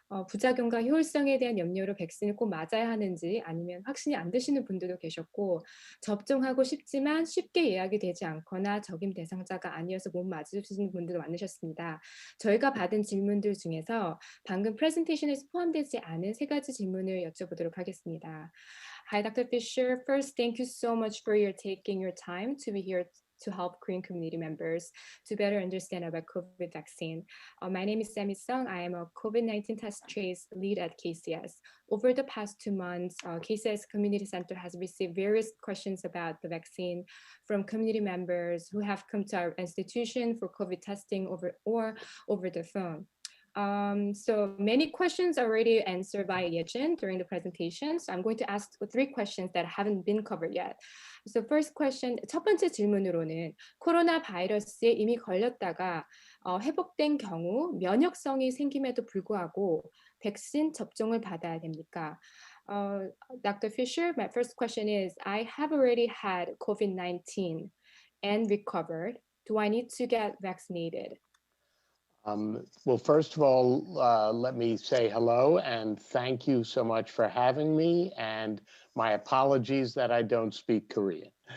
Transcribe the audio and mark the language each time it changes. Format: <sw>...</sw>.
<ko>부작용과 효율성에 대한 염려로 백신을 꼭 맞아야 하는지 아니면 확신이 안 드시는 분들도 계셨고 접종하고 싶지만 쉽게 예약이 되지 않거나 적임 대상자가 아니어서 못 맞으시는 분들도 많으셨습니다. 저희가 받은 질문들 중에서 방금 프레젠테이션에서 포함되지 않은 3가지 질문을 여쭤보도록 하겠습니다.</ko> <en>Hi, Dr. Fisher. First, thank you so much for your taking your time to be here to help Korean community members to better understand about COVID vaccine. My name is Sammy Sung. I am a COVID-19 test trace lead at KCS. Over the past 2 months, KCS Community Center has received various questions about the vaccine from community members who have come to our institution for COVID testing over the phone. So many questions already answered by Yejin during the presentation. So I'm going to ask 3 questions that haven't been covered yet. So first question,</en> <ko>첫 번째 질문으로는 코로나 바이러스에 이미 걸렸다가 회복된 경우 면역성이 생김에도 불구하고 백신 접종을 받아야 됩니까?</ko> <en>Dr. Fisher, my first question is, I have already had COVID-19 and recovered. Do I need to get vaccinated? Well, first of all, let me say hello and thank you so much for having me, and my apologies that I don't speak Korean.</en>